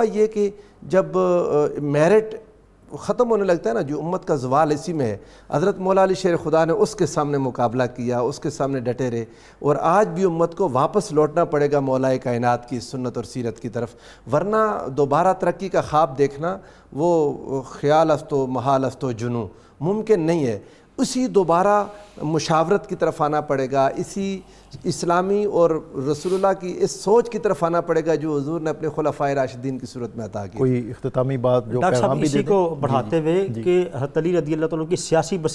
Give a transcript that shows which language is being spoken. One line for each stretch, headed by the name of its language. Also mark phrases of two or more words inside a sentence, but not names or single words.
Urdu: لیکن ہوا یہ کہ جب میرٹ ختم ہونے لگتا ہے نا، جو امت کا زوال اسی میں ہے۔ حضرت مولا علی شیر خدا نے اس کے سامنے مقابلہ کیا، اس کے سامنے ڈٹے رہے، اور آج بھی امت کو واپس لوٹنا پڑے گا مولا کائنات کی سنت اور سیرت کی طرف، ورنہ دوبارہ ترقی کا خواب دیکھنا وہ
Persian: خیال است و محال است و جنوں،
Urdu: ممکن نہیں ہے۔ اسی دوبارہ مشاورت کی طرف آنا پڑے گا، اسی اسلامی اور رسول اللہ کی اس سوچ کی طرف آنا پڑے گا جو حضور نے اپنے خلفائے راشدین کی صورت میں عطا کی۔ کوئی اختتامی بات جو ڈاکٹر پیغام صاحب بھی دے اسی دیں؟ کو بڑھاتے ہوئے کہ حضرت علی
Arabic: رضی اللہ تعالیٰ
Urdu: کی سیاسی بصیرت،